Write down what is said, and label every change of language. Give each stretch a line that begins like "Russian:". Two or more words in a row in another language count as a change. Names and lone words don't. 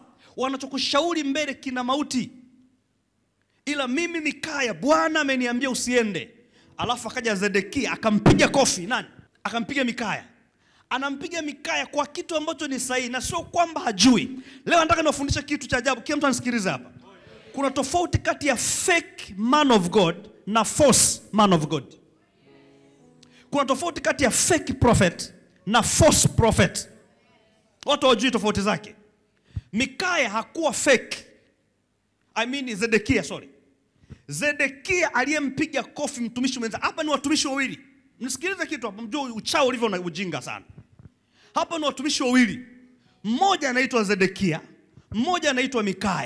Swahili: Wanachokushauri mbele kina mauti. Ila mimi Mikaya Bwana ameniambia usiende. Alafu akaja Zedekia akampiga kofi. Nani? Akampiga Mikaya. Anampiga Mikaya kwa kitu ambacho ni sahihi na sio kwamba hajui. Leo nataka niwafundishe kitu cha ajabu. Kila mtu anisikilize hapa. Kuna tofauti kati ya
English: fake man of God
Swahili: na
English: false man of God.
Swahili: Kuna tofauti kati ya
English: fake prophet
Swahili: na
English: false prophet.
Swahili: Watu hawajui tofauti zake. Mikaya hakuwa fake. Zedekia aliyempiga kofi mtumishi mwenza. Hapa ni watumishi wawili. Mnisikilize kitu hapa, mjue uchao ulivyo na ujinga sana. Hapa ni watumishi wawili. Mmoja anaitwa Zedekia, mmoja anaitwa Mikaya.